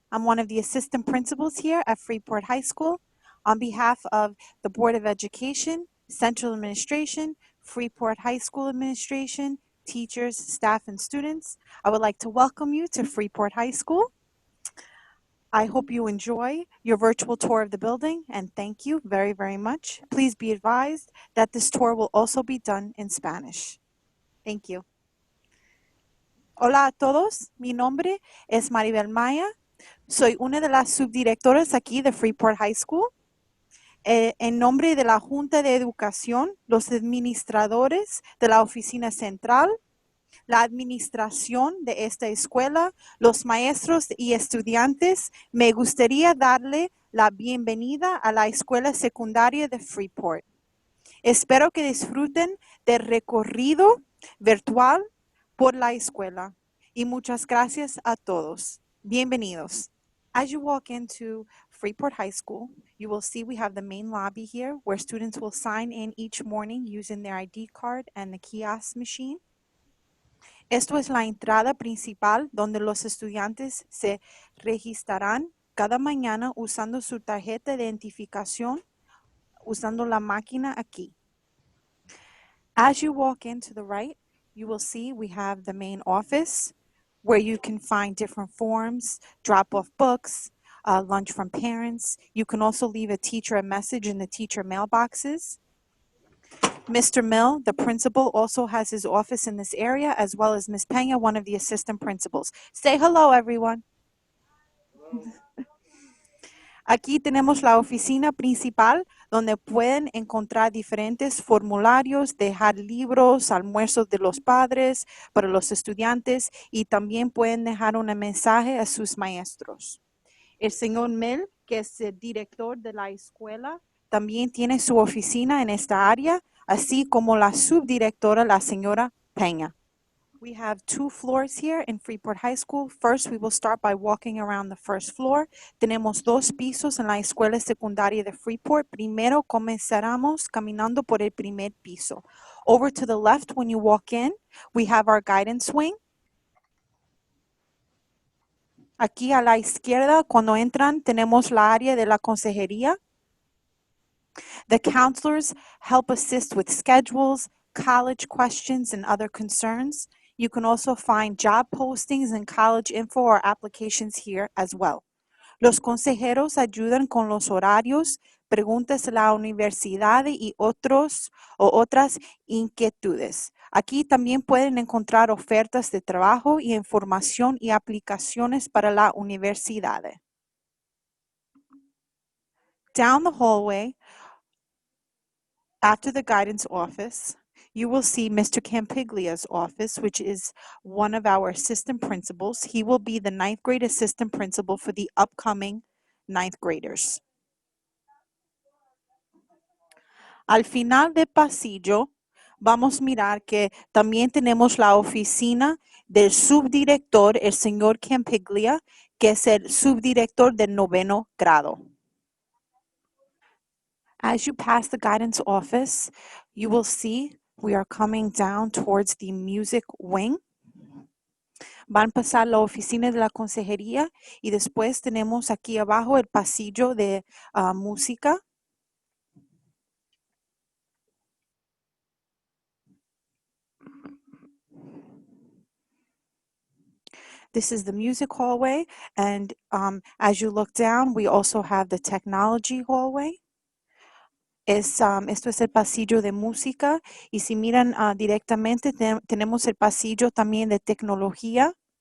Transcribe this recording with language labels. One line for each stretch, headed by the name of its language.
English: I'm one of the assistant principals here at Freeport High School. On behalf of the Board of Education, Central Administration, Freeport High School Administration, teachers, staff, and students, I would like to welcome you to Freeport High School. I hope you enjoy your virtual tour of the building, and thank you very, very much. Please be advised that this tour will also be done in Spanish. Thank you.
Spanish: Hola a todos, mi nombre es Maribel Maya. Soy una de las subdirectoras aquí de Freeport High School. En nombre de la Junta de Educación, los administradores de la oficina central, la administración de esta escuela, los maestros y estudiantes, me gustaría darle la bienvenida a la escuela secundaria de Freeport. Espero que disfruten del recorrido virtual por la escuela. Y muchas gracias a todos. Bienvenidos.
English: As you walk into Freeport High School, you will see we have the main lobby here where students will sign in each morning using their ID card and the kiosk machine.
Spanish: Esto es la entrada principal donde los estudiantes se registrarán cada mañana usando su tarjeta de identificación, usando la máquina aquí.
English: As you walk in to the right, you will see we have the main office where you can find different forms, drop off books, lunch from parents. You can also leave a teacher a message in the teacher mailboxes. Mr. Mill, the principal, also has his office in this area, as well as Ms. Pena, one of the assistant principals. Say hello, everyone.
Spanish: Aquí tenemos la oficina principal donde pueden encontrar diferentes formularios, dejar libros, almuerzos de los padres para los estudiantes y también pueden dejar un mensaje a sus maestros. El señor Mill, que es el director de la escuela, también tiene su oficina en esta área, así como la subdirectora, la señora Peña.
English: We have 2 floors here in Freeport High School. First, we will start by walking around the first floor.
Spanish: Tenemos 2 pisos en la escuela secundaria de Freeport. Primero comenzaremos caminando por el primer piso.
English: Over to the left, when you walk in, we have our guidance wing.
Spanish: Aquí a la izquierda, cuando entran, tenemos la área de la consejería.
English: The counselors help assist with schedules, college questions, and other concerns. You can also find job postings and college info or applications here as well.
Spanish: Los consejeros ayudan con los horarios, preguntas de la universidad y otras inquietudes. Aquí también pueden encontrar ofertas de trabajo y información y aplicaciones para la universidad.
English: Down the hallway, After the guidance office, you will see Mr. Campiglia's office, which is one of our assistant principals. He will be the ninth grade assistant principal for the upcoming ninth graders.
Spanish: Al final del pasillo, vamos a mirar que también tenemos la oficina del subdirector, el señor Campiglia, que es el subdirector del 9º grado.
English: As you pass the guidance office, you will see we are coming down towards the music wing.
Spanish: Van a pasar la oficina de la consejería y después tenemos aquí abajo el pasillo de música.
English: This is the music hallway, and as you look down, we also have the technology hallway.
Spanish: Esto es el pasillo de música, y si miran directamente, tenemos el pasillo también de tecnología.